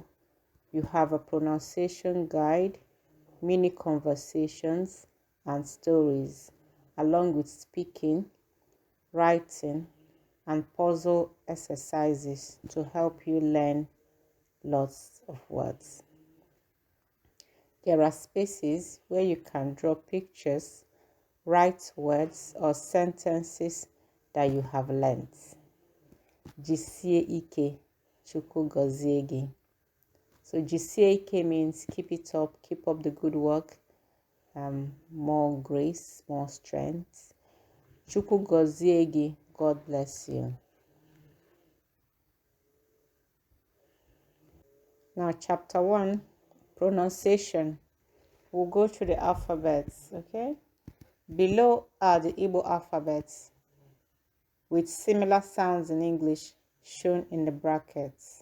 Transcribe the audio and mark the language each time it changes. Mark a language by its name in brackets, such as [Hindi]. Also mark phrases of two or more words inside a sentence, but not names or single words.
[English] You have a pronunciation guide, mini conversations and stories, along with speaking, writing, and puzzle exercises to help you learn lots of words. There are spaces where you can draw pictures, write words or sentences that you have learned. [Igbo] Jisie ike, Chukwu gozie gị. [English] So [Igbo] jisie ike [English] means keep it up, keep up the good work, more grace, more strength. [Igbo] Chukwu gozie gị, [English] God bless you. Now chapter 1, pronunciation. We'll go through the alphabets, okay? Below are the Igbo alphabets with similar sounds in English shown in the brackets.